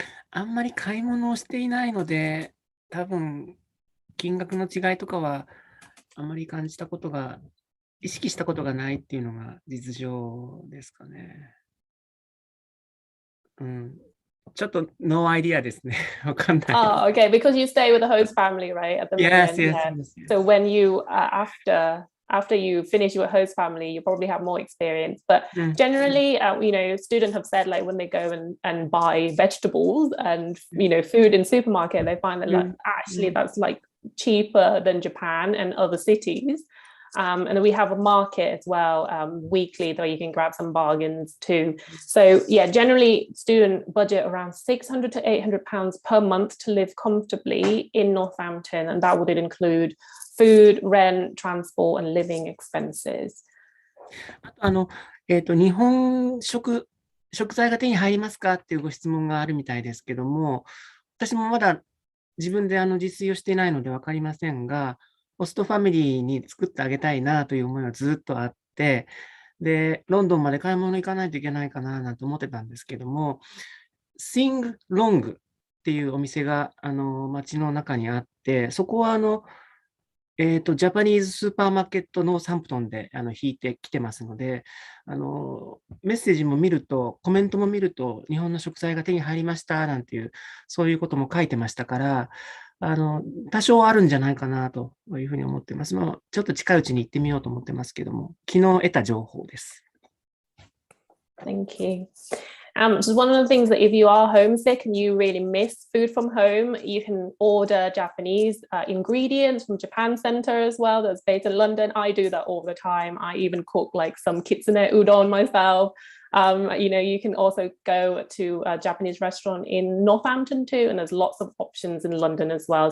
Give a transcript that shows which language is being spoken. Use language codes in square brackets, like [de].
[ja] あんまり買い物をしていないので、多分金額の違いとかはあんまり感じたことが、意識したことがないっていうのが実情ですかね。ちょっとノーアイディアですね。わかんない。 [en] Oh, okay, because you stay with the host family, right? At the Yes, moment. yes, Yeah. yes, yes. So when you after you finish your host family, you probably have more experience. But generally, you know, students have said, like, when they go and buy vegetables and, you know, food in supermarket, they find that, like, actually that's like cheaper than Japan and other cities. And then we have a market as well, weekly, though you can grab some bargains too. So yeah, generally student budget around £600 to £800 per month to live comfortably in Northampton, and that would include food, rent, transport, and living expenses. [ja] 日本食材が手に入りますかっていうご質問があるみたいですけども、私もまだ自分で自炊をしていないので分かりませんが、ホストファミリーに作ってあげたいなという思いはずっとあって、で、ロンドンまで買い物行かないといけないかななんて思ってたんですけども、Sing Long っていうお店が街の中にあって、そこはジャパニーズスーパーマーケットノーサンプトンで引いてきてますので、メッセージも見ると、コメントも見ると、日本の食材が手に入りましたなんていう、そういうことも書いてましたから、多少あるんじゃないかなというふうに思っています。ちょっと近いうちに行ってみようと思ってますけども、昨日得た情報です。 [en] Thank you. Just one of the things that if you are homesick and you really miss food from home, you can order Japanese ingredients from Japan Center as well. That's based in London. I do that all the time. I even cook like some kitsune udon myself. You can also go to a Japanese restaurant in Northampton too, and there's lots of options in London as well.